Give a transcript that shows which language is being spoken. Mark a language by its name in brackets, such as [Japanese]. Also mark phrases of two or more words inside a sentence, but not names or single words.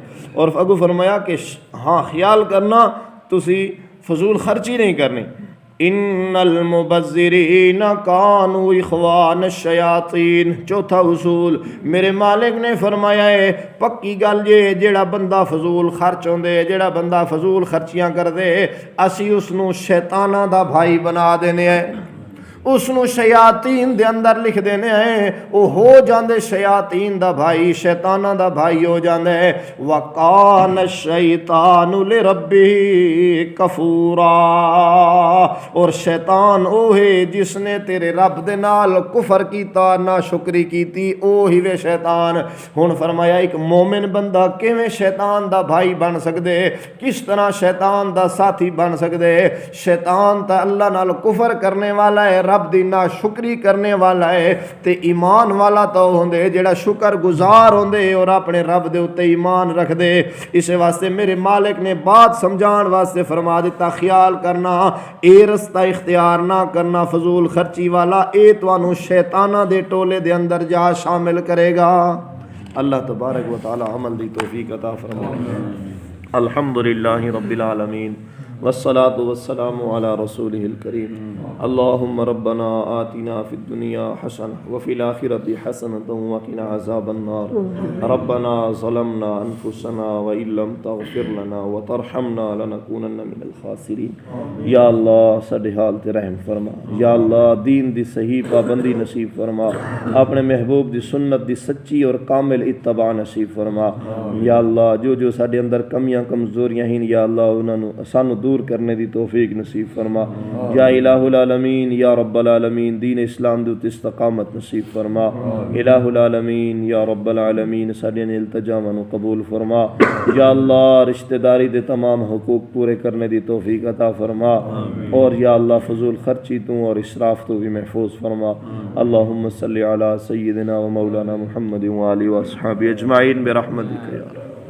[Punjabi] اور اگو فرمایا کہ ہاں خیال کرنا تسی فضول خرچی نہیں کرنی. [Arabic] ان المبذرین کانوا اخوان الشیاطین. [Punjabi] چوتھا اصول میرے مالک نے فرمایا ہے پکی گل یہ جیڑا بندہ فضول خرچ ہوندے, جیڑا بندہ فضول خرچیاں کر دے اسی اس نو شیطاناں دا بھائی بنا دینے ہیں, اس نو شیاطین دے اندر لکھ دینے ہیں. وہ ہو جاندے شیاطین دا بھائی, شیطاناں دا بھائی ہو جاندے. [Arabic] وَقَانَ الشَّيْطَانُ لِرَبِّهِ كَفُورًا, [Punjabi] اور شیطان او ہے جس نے تیرے رب دے نال کفر کیتا, ناشکری کیتی, او ہی وے شیطان. ہن فرمایا ایک مومن بندہ کیویں شیطان دا بھائی بن سکدے, کس طرح شیطان دا ساتھی بن سکدے؟ شیطان تا اللہ نال کفر کرنے والا ہے, رب دی ناشکری کرنے والا ہے تے ایمان والا تو ہوندے جڑا شکر گزار ہوندے اور اپنے رب دے اتے ایمان رکھ دے۔ اس واسطے میرے مالک نے بات سمجھان واسطے فرما دیتا خیال کرنا اے رستہ اختیار نہ کرنا فضول خرچی والا، اے توانوں شیطانہ دے ٹولے دے اندر جا شامل کرے گا۔ [Arabic] اللہ تبارک و تعالی [Punjabi] عمل دی توفیق عطا فرمائے۔ [Arabic] الحمدللہ رب العالمین والصلاة والسلام على رسوله الكريم اللهم ربنا آتنا في الدنيا حسنة وفي الآخرة حسنة وقنا عذاب النار ربنا ظلمنا أنفسنا وإن لم تغفر لنا وترحمنا لنكونن من الخاسرين۔ [Punjabi] یا اللہ ساڈے حال تے رحم فرما، یا اللہ دین دی صحیح پابندی نصیب فرما، اپنے محبوب دی سنت دی سچی اور کامل اتباع نصیب فرما۔ یا اللہ جو جو ساڈے اندر کمیاں کمزوریاں ہیں یا اللہ انہاں نو سانو دور کرنے دی توفیق نصیب فرما۔ [Arabic] یا الہ العالمین یا رب العالمین [Punjabi] دین اسلام دے استقامت نصیب فرما۔ [Arabic] الہ العالمین یا رب العالمین [Punjabi] ساڈے التجاواں نو قبول فرما۔ یا اللہ رشتہ داری دے تمام حقوق پورے کرنے دی توفیق عطا فرما، اور یا اللہ فضول خرچی تو اور اسراف تو بھی محفوظ فرما۔ [Arabic] اللہم صلی علی سیدنا و مولانا محمد و آلہ و اصحابہ اجمعین برحمتک یا رب۔